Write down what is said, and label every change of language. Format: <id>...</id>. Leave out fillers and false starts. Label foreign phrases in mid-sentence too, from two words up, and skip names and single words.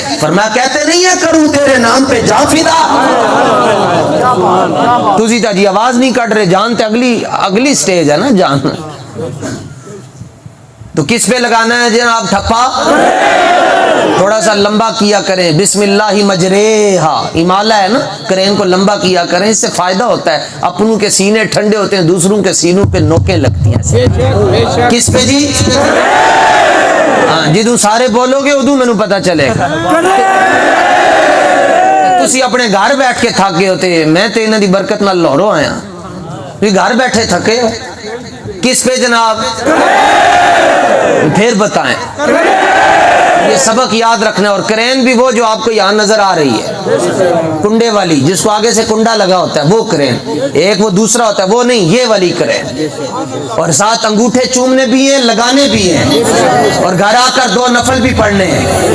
<ur>فرمایا کہتے نہیں ہے کروں تیرے نام پہ جا فدا،</ur> <pa>تسی تا جی آواز نہیں کٹ رہے، جان تے اگلی سٹیج ہے نا جان،</pa> <ur>تو کس پہ لگانا ہے جناب ٹھپا؟ تھوڑا سا لمبا کیا کریں،</ur> <ar>بسم اللہ مجریہا،</ar> <ur>امالہ ہے نا، کرین کو لمبا کیا کریں، اس سے فائدہ ہوتا ہے، اپنوں کے سینے ٹھنڈے ہوتے ہیں، دوسروں کے سینوں پہ نوکیں لگتی ہیں۔</ur> <pa>کس پہ جی؟ ہاں جدوں سارے بولو گے ادوں مینوں پتہ چلے گا، تسی اپنے گھر بیٹھ کے تھک گئے ہوتے، میں تے انہاں دی برکت نال لاہوروں آیا، تسی گھر بیٹھے تھکے ہو، کس پہ جناب؟</pa> <ur>پھر بتائیں، یہ سبق یاد رکھنا ہے۔ اور کرین بھی وہ جو آپ کو یہاں نظر آ رہی ہے کنڈے والی، جس کو آگے سے کنڈا لگا ہوتا ہے وہ کرین، ایک وہ دوسرا ہوتا ہے وہ نہیں، یہ والی کرین، اور ساتھ انگوٹھے چومنے بھی ہیں لگانے بھی ہیں، اور گھر آ کر 2 نفل بھی پڑھنے ہیں۔</ur>